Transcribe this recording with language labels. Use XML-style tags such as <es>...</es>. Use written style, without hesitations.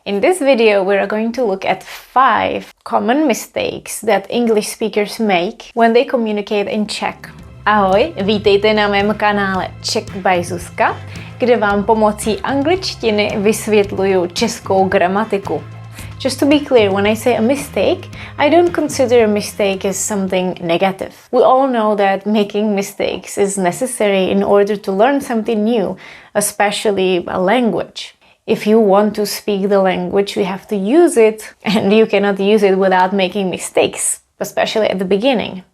<en>In this video we are going to look at 5 common mistakes that English speakers make when they communicate in Czech.</en> <cs>Ahoj, vítejte na mém kanále Czech by Zuzka, kde vám pomocí angličtiny vysvětluju českou gramatiku.</cs> <en>Just to be clear, when I say a mistake, I don't consider a mistake as something negative. We all know that making mistakes is necessary in order to learn something new, especially a language. If you want to speak the language, you have to use it, and you cannot use it without making mistakes, especially at the beginning.</en>